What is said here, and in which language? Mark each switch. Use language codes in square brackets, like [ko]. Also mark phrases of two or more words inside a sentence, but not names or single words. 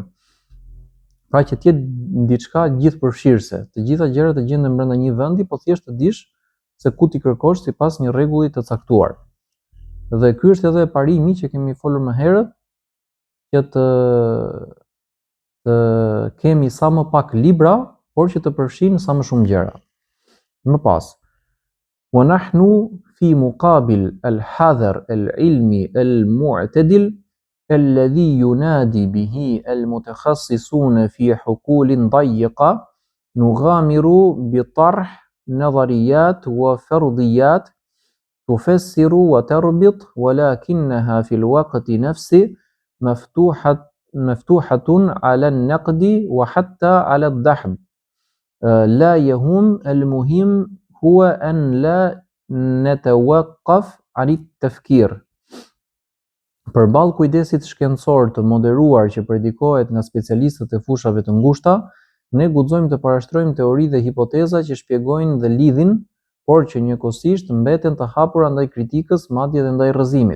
[sq] Pra që të jetë diçka gjithëpërfshirëse, të gjitha gjërat të gjenden brenda një vendi, po thjesht të dish se ku ti kërkosh sipas një rregulli të caktuar. Dhe ky është edhe parimi që kemi folur më herët, që të kemi sa më pak libra, por që të përfshin sa më shumë gjëra. Më pas, [ar] ونحن في مقابل الحذر العلمي المعتدل الذي ينادي به المتخصصون في حقول ضيقة نغامر بطرح نظريات وفرضيات تفسر وتربط ولكنها في الوقت نفسه مفتوحة على النقد وحتى على الدحض لا يهم المهم هو أن لا نتوقف عن التفكير. [sq] Përballë kujdesit shkencor të moderuar që predikohet nga specialistët e fushave të ngushta, ne guxojmë të parashtrojmë teori dhe hipoteza që shpjegojnë dhe lidhin, por që njëkohësisht mbeten të hapura ndaj kritikës, madje edhe ndaj rrëzimit.